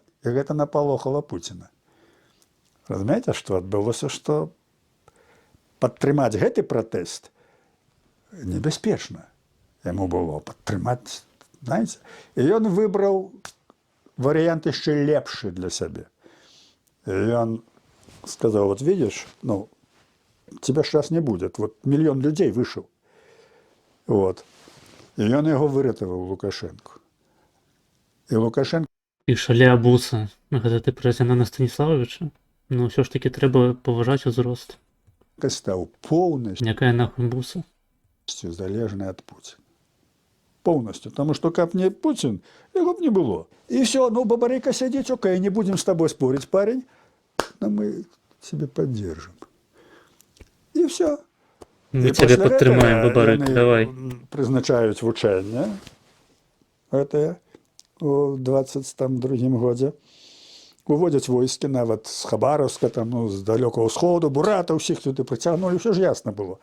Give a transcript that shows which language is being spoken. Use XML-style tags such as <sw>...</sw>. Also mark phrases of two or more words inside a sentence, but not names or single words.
<be>І гэта напалохала Пуціна. Разумееце, што адбылося, што падтрымаць гэты пратэст небяспечна. Яму было падтрымаць, знаеце? І ён выбраў варыянт яшчэ лепшы для сябе. І ён сказаў,</be> <ru>вот видишь, ну, тебя сейчас не будет.</ru> <be>Вот мільён людзей выйшаў. Вот. І ён яго выратаваў Лукашэнку. І Лукашенко І шаля абуса. Гэта ты пра Зянона Станіславовича? Ну, ўсё ж такі трэба паважаць узрост. стаў поўнасцю Якая нахуй буса? залежны ад Пуціна. Поўнасцю. Таму што каб не Пуцін, яго б не было. І все, ну, Бабарыка сядзіць,</be> <ru>окей, не будем с тобой спорить, парень, но мы тебе поддержим.</ru> <be>І все. Мы цябе падтрымаем, Бабарык, давай. Прызначаюць вучэнне гэтае у 22 годзе. Уводзяць войскі нават з Хабаровска, там, ну, з далёкага ўсходу, Бурата, ўсіх туды прыцягнулі, ўсё ж ясна было.</be>